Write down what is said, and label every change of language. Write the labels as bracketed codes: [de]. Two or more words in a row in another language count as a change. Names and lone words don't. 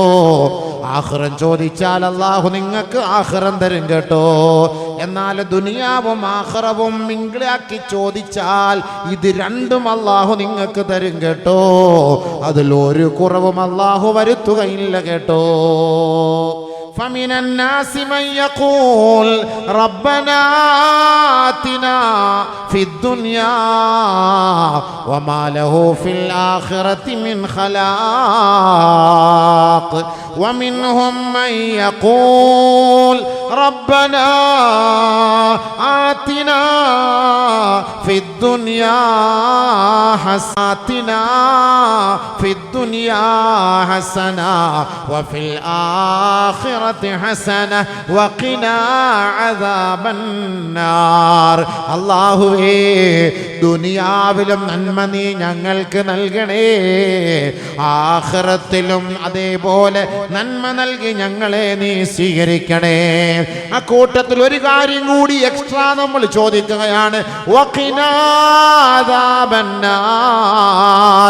[ml] ആഖിറം ചോദിച്ചാൽ അല്ലാഹു നിങ്ങൾക്ക് ആഖിറം തരും കേട്ടോ. എന്നാൽ ദുനിയാവും ആഖിറവും മിങ്കിളാക്കി ചോദിച്ചാൽ ഇത് രണ്ടും അല്ലാഹു നിങ്ങൾക്ക് തരും കേട്ടോ. അതിൽ ഒരു കുറവും അല്ലാഹു വരുത്തുകയില്ല കേട്ടോ. [ar] فمن الناس من يقول ربنا آتنا في الدنيا وما له في الآخرة من خلاق ومنهم من يقول ربنا آتنا في الدنيا حسنة في الدنيا حسنة وفي الآخرة حسنة وقنا عذاب النار. [ml] അല്ലാഹുവേ, ദുനിയാവിലും നന്മ നീ ഞങ്ങൾക്ക് നൽകണേ, ആഖിറത്തിലും അതേപോലെ നന്മ നൽകി ഞങ്ങളെ നീ സ്വീകരിക്കണേ. ആ കൂട്ടത്തിൽ ഒരു കാര്യം കൂടി എക്സ്ട്രാ നമ്മൾ ചോദിക്കുകയാണ്, [ar] وقنا عذاب النار.